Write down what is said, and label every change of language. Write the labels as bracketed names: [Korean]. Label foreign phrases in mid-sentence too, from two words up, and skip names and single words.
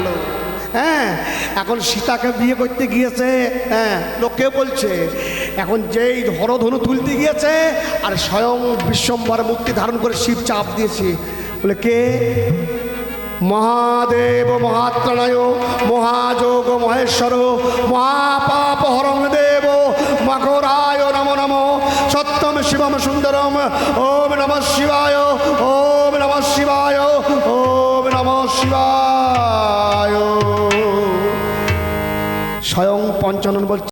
[Bangla] হ্যাঁ, এখন সীতাকে বিয়ে করতে গিয়েছে, হ্যাঁ লোকে বলছে, এখন যেই হরধনু তুলতে গিয়েছে আর স্বয়ং বিশ্বম্বর মূর্তি ধারণ করে শিব চাপ দিয়েছে। বলে কে? [Sanskrit] মহাদেব মহাত্রাণায় মহাযোগ মহেশ্বর মহাপাপ হরং দেব মকরায় নমো নমো সত্যম শিবম সুন্দরম। ওম নমঃ শিবায়, ওম নমঃ শিবায়, ওম নমঃ শিবায়। [Bangla] স্বয়ং পঞ্চানন বলছে।